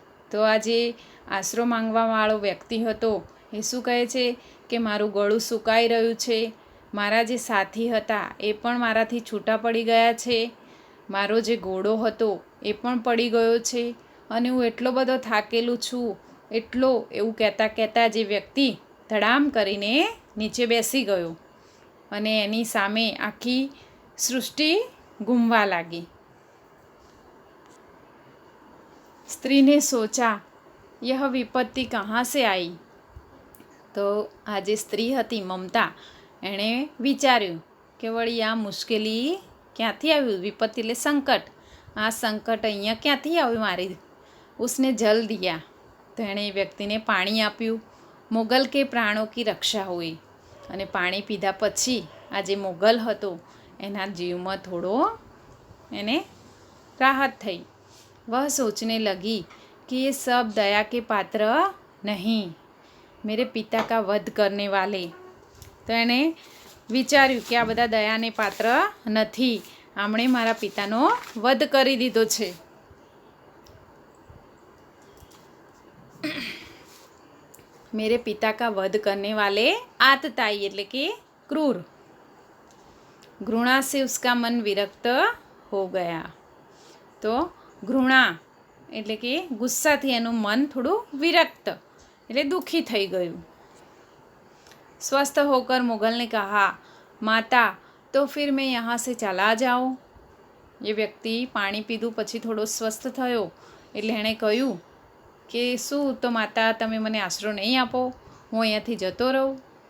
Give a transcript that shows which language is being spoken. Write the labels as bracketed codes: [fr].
[gu] તો આ જે આશરો માંગવાવાળો વ્યક્તિ હતો એ શું કહે છે કે મારું ગળું સુકાઈ રહ્યું છે, મારા જે સાથી હતા એ પણ મારાથી છૂટા પડી ગયા છે, મારો જે ઘોડો હતો એ પણ પડી ગયો છે અને હું એટલો બધો થાકેલું છું, એટલો, એવું કહેતા કહેતા જે વ્યક્તિ ધડામ કરીને નીચે બેસી ગયો અને એની સામે આખી સૃષ્ટિ ઘૂમવા લાગી. [hi] स्त्री ने सोचा यह विपत्ति कहाँ से आई. [gu] તો આ જે સ્ત્રી હતી મમતા, એણે વિચાર્યું કે વળી આ મુશ્કેલી ક્યાંથી આવ્યું? વિપત્તિ એટલે સંકટ. આ સંકટ અહીંયા ક્યાંથી આવ્યું મારી? [hi] ઉસને જલ દિયા. [gu] તો એણે એ વ્યક્તિને પાણી આપ્યું. [hi] મોગલ કે પ્રાણો કી રક્ષા હુઈ. [gu] અને પાણી પીધા પછી આ જે મોગલ હતો એના જીવમાં થોડો એને રાહત થઈ. [hi] वह सोचने लगी कि ये सब दया के पात्र नहीं, मेरे पिता का वध करने वाले. [gu] તો એણે વિચાર્યું કે આ બધા દયાને પાત્ર નથી, આમણે મારા પિતાનો વધ કરી દીધો છે. [hi] मेरे पिता का वध करने वाले आतताई [gu] એટલે કે [hi] क्रूर. घृणा से उसका मन विरक्त हो गया. [gu] તો ઘૃણા એટલે કે ગુસ્સાથી એનું મન થોડું વિરક્ત એટલે દુઃખી થઈ ગયું. [hi] स्वस्थ होकर मुगल ने कहा, माता तो फिर मैं यहाँ से चला जाऊँ. [gu] એ વ્યક્તિ પાણી પીધું પછી થોડો સ્વસ્થ થયો એટલે એણે કહ્યું કે શું તો માતા તમે મને આશરો નહીં આપો, હું અહીંયાથી જતો રહું.